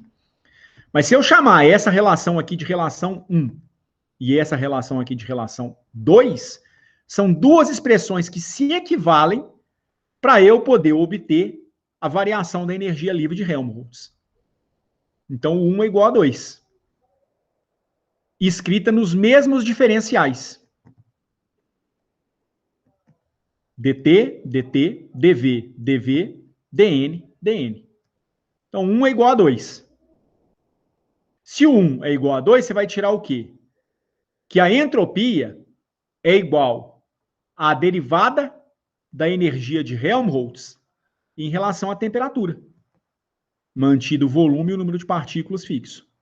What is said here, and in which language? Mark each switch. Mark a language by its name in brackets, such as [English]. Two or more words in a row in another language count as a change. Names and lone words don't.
[Portuguese] Mas se eu chamar essa relação aqui de relação 1 e essa relação aqui de relação 2, são duas expressões que se equivalem para eu poder obter a variação da energia livre de Helmholtz. Então, o 1 é igual a 2. Escrita nos mesmos diferenciais. dt, dt, dv, dv, dn, dn. Então, 1 é igual a 2. Se o 1 é igual a 2, você vai tirar o quê? Que a entropia é igual a derivada da energia de Helmholtz em relação à temperatura, mantido o volume e o número de partículas fixo.